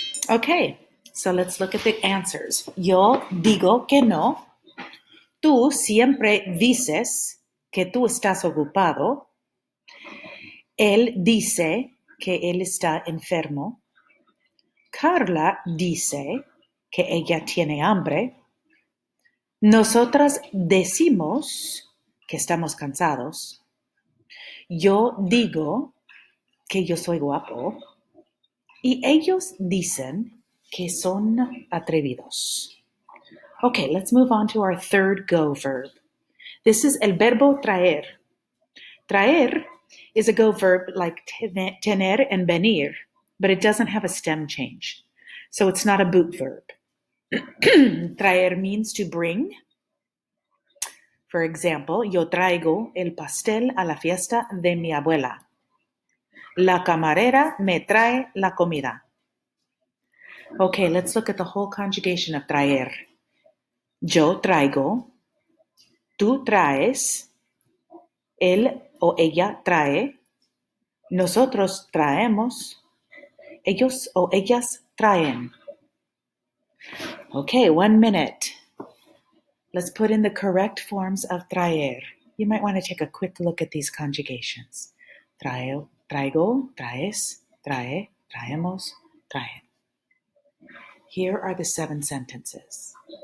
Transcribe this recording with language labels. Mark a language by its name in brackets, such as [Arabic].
[English] Okay, so let's look at the answers. [Spanish] Yo digo que no. Tú siempre dices que tú estás ocupado. Él dice que él está enfermo. Carla dice que ella tiene hambre. Nosotras decimos que estamos cansados. Yo digo que yo soy guapo. Y ellos dicen que son atrevidos. [English] Okay, let's move on to our third go verb. This is [Spanish] el verbo traer. [English] Traer is a go verb like tener and venir, but it doesn't have a stem change. So it's not a boot verb. Traer means to bring. For example, [Spanish] yo traigo el pastel a la fiesta de mi abuela. La camarera me trae la comida. [English] Okay, let's look at the whole conjugation of traer. [Spanish] Yo traigo, tú traes, él o ella trae, nosotros traemos, ellos o ellas traen. [English] Okay, 1 minute. Let's put in the correct forms of traer. You might want to take a quick look at these conjugations. [Spanish] Traigo, traes, trae, traemos, traen. [English] Here are the 7 sentences.